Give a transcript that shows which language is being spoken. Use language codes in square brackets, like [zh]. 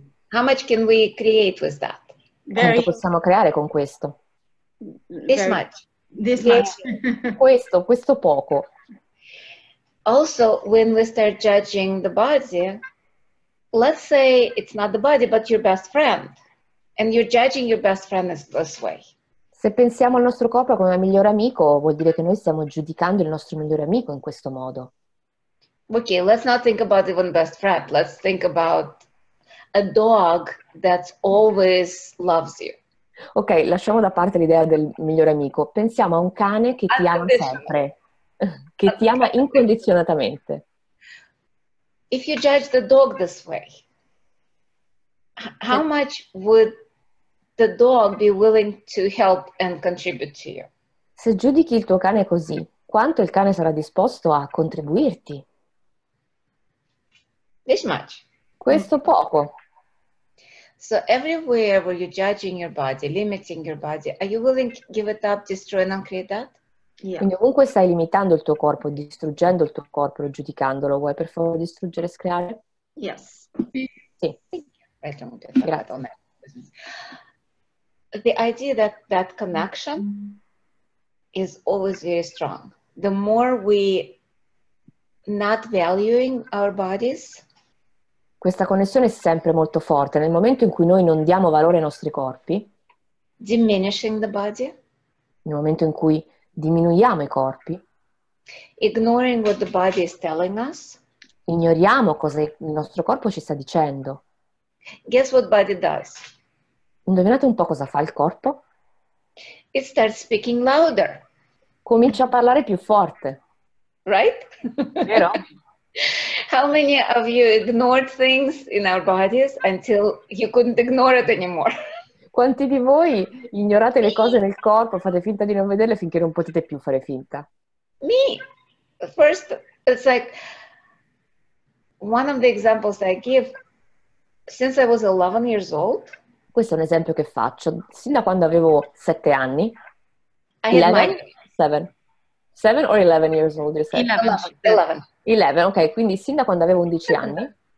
[en] How much can we create with that? [it] Quanto possiamo creare con questo? [en] This much. This much. [it] Questo poco. [en] Also, when we start judging the body, let's say it's not the body, but your best friend, and you're judging your best friend this way. [it] Se pensiamo al nostro corpo come al migliore amico, vuol dire che noi stiamo giudicando il nostro migliore amico in questo modo. [en] Okay, let's not think about even best friend. Let's think about a dog that always loves you. [it] Ok, lasciamo da parte l'idea del migliore amico. Pensiamo a un cane che ti ama sempre, che ti ama incondizionatamente. [en] If you judge the dog this way, how much would the dog be willing to help and contribute to you? [it] Se giudichi il tuo cane così, quanto il cane sarà disposto a contribuirti? [en] This much. [it] Questo poco. [en] So everywhere where you're judging your body, limiting your body, are you willing to give it up, destroy and uncreate that? Yeah. [it] Quindi ovunque stai limitando il tuo corpo, distruggendo il tuo corpo e giudicandolo, vuoi per favore distruggere e screare? [en] Yes. [it] Sì. Grazie. [en] The idea that connection is always very strong. The more we not valuing our bodies, [it] Questa connessione è sempre molto forte. Nel momento in cui noi non diamo valore ai nostri corpi, [en] diminishing the body, [it] nel momento in cui diminuiamo i corpi, [en] ignoring what the body is telling us, [it] ignoriamo cosa il nostro corpo ci sta dicendo. [en] Guess what body does? [it] Indovinate un po' cosa fa il corpo? [en] It starts speaking louder. [it] Comincia a parlare più forte. [en] Right? [it] Vero? [en] How many of you ignored things in our bodies until you couldn't ignore it anymore? [it] Quanti di voi ignorate le cose nel corpo, fate finta di non vederle finché non potete più fare finta? [en] Me. First, it's like one of the examples I give, since I was 11 years old, [it] Questo è un esempio che faccio. Sin da quando avevo 7 anni, [en] I had 11, 7. 7 or 11 years old, you said? 11. [it] 11, ok, quindi sin da quando avevo 11 anni.